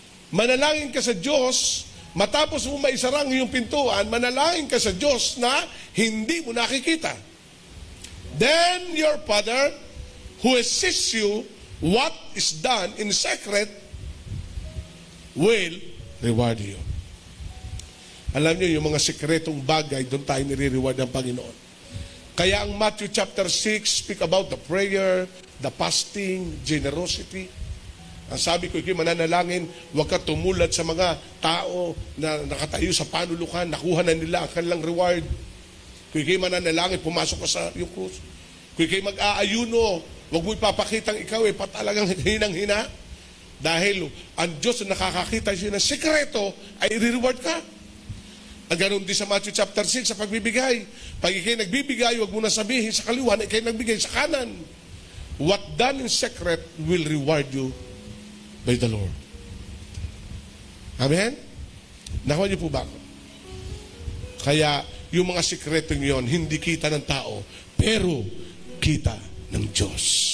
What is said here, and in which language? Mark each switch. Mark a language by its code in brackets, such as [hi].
[tl] Manalangin ka sa Diyos, matapos mo maisarang iyong pintuan, manalangin ka sa Diyos na hindi mo nakikita. [en] Then your Father, who assists you, what is done in secret, will reward you. [tl] Alam niyo, yung mga sekretong bagay, doon tayo nire-reward ng Panginoon. [en] Kaya ang Matthew chapter 6 speak about the prayer, the fasting, generosity. [tl] Ang sabi ko, ikay mananalangin, huwag ka tumulad sa mga tao na nakatayo sa panulukan, nakuha na nila ang kanilang reward. Kung ikay mananalangin, pumasok ka sa yung krus. Kung ikay mag-aayuno, huwag mo ipapakitang ikaw patalagang hinang-hina. Dahil ang Diyos na nakakakita siya ng sekreto, ay i-reward ka. Ang ganun din sa Matthew chapter 6 sa pagbibigay. Pag ikay nagbibigay, huwag mo na sabihin sa kaliwa na ikay nagbigay sa kanan. [en] What done in secret will reward you by the Lord. [tl] Amen? Nakuha niyo po ba ako? Kaya, yung mga sikretong yon, hindi kita ng tao, pero kita ng Diyos.